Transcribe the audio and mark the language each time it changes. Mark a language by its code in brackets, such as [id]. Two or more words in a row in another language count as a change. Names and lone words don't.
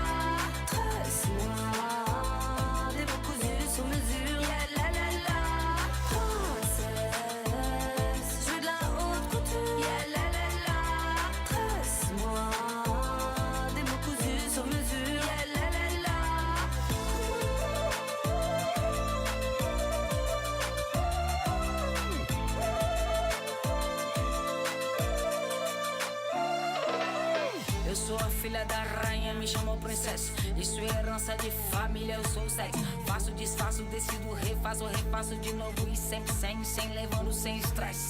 [fr] Tresse-moi, des mots cousus sur mesure. Yeah, la la la. Princesse, je veux de la haute couture. Yeah, la la la. Tresse-moi, des mots cousus sur mesure. Yeah, la la la. [pt] Eu sou a filha da rainha, me chamou princesa. Isso é herança de família, eu sou sexo. Faço, desfaço, decido, refaço de novo e sempre sem levando sem estresse.